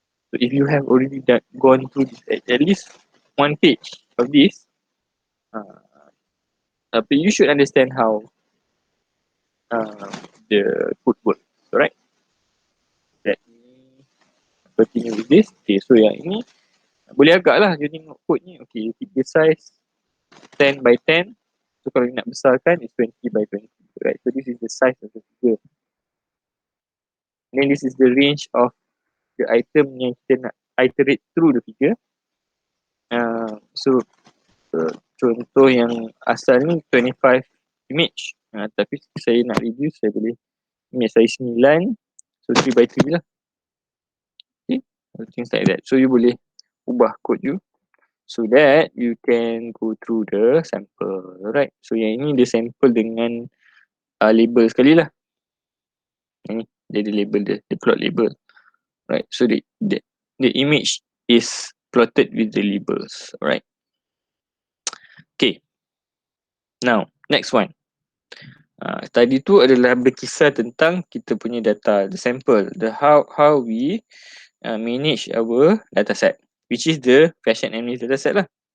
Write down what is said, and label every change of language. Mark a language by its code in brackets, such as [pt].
[en] So if you have already gone through this, at least one page of this, but you should understand how the code works. Alright? Let me continue with this. [ms] Okay, so yang ini boleh agak lah you tengok code ni. [en] Okay, you keep the size 10 by 10. [ms] So kalau you nak besarkan, [en] it's 20 by 20. Right? So this is the size of the figure. And then this is the range of the item [ms] yang kita nak [en] iterate through the figure. [ms] So contoh yang asal ni 25 image. Tapi saya nak reduce, saya boleh image saya 9. [en] So 3 by 3 lah. Okay. Things like that. So you boleh ubah code you so that you can go through the sample. Right. [ms] So yang ini dia sample dengan label sekali lah. Ini dia ada label dia plot label. Right. [en] So the image is plotted with the labels. Alright. Okay. Now, next one. [ms] Tadi tu adalah berkisar tentang kita punya data, [en] the sample, the how we manage our dataset, which is the fashion analysis dataset [ms] lah.